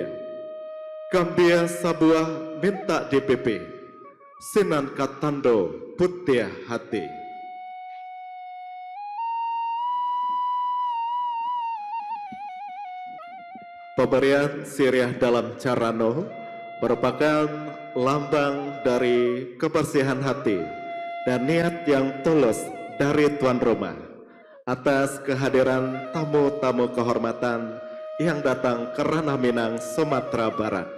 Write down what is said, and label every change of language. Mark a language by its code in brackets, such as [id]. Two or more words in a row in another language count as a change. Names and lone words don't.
[min] Gambia sabuah minta dipipi, sinan katando putih hati. [id] Pemberian siriah dalam carano merupakan lambang dari kebersihan hati dan niat yang tulus dari tuan rumah atas kehadiran tamu-tamu kehormatan yang datang ke Ranah Minang, Sumatera Barat.